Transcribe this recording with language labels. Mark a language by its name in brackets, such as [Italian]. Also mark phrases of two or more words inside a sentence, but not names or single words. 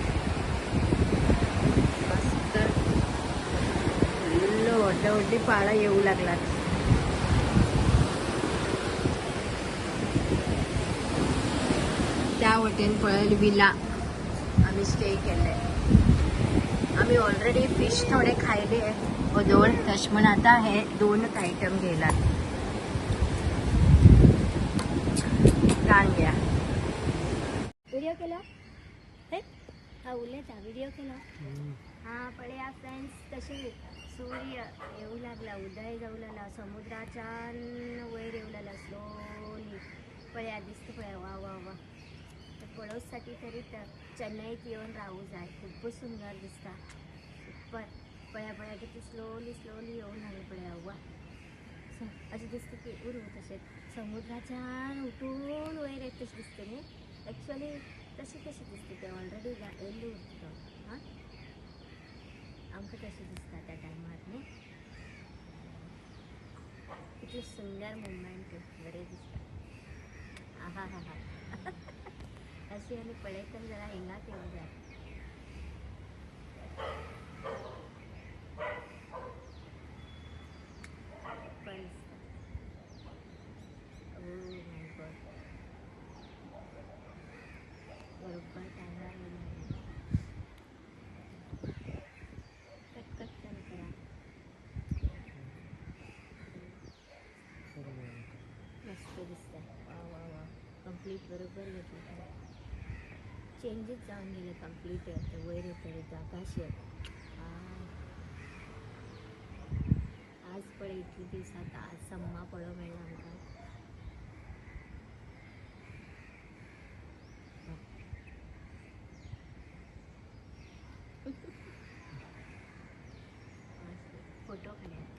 [Konkani] मस्त फुल्ल व्हडली पाळा येऊ लागलात. त्या वटेन पळयल विला आम्ही स्टे केले. आम्ही ऑलरेडी फिश थोडे खायले वदोळ तशें म्हण आता हे 2 आयटम घेयलात. कान घ्या. व्हिडिओ केला. हा उलयता व्हिडिओ केला. हा पळया फ्रेंड्स तसे सूर्य येऊ लागला, उदय जाऊ लागला, समुद्राच्या वयर येऊ लागला स्लोली. पळया दिसतं पळया, वा वा वा. तर पळोसाठी तरी तर चेन्नईत येऊन राहू जाय, खूपच सुंदर दिसता. सुपर. पळया पळया किती स्लोली स्लोली येऊन लागले पळया, वा. असे दिसते की उरू तसे समुद्राच्या उठून वयर येत तसे दिसते न्ही. ॲक्च्युअली तशी कशी दिसते ते ऑलरेडी येल्ली उरतो. हां आमकां तशी दिसता त्या टायमार न्ही. किती सुंदर मुवमेंट बरें दिसता. आहा हा हा अशी आनी पळयतना जरा हिंगात येवं जाय. सुपर दिसता. [English] Oh my god. [Konkani] बरोबर टायमार येयलें. कट कट चालू करा. मस्त दिसतंय. वा वा वा. कंप्लीट बरोबर घेतलं. चेंजेस जाऊन गेले कंप्लीट. वयर येतले जागा अशी आज पळय इतली दिवसात आज सम्मा पळो मेळ्ळा आमकां. फोटो काढया.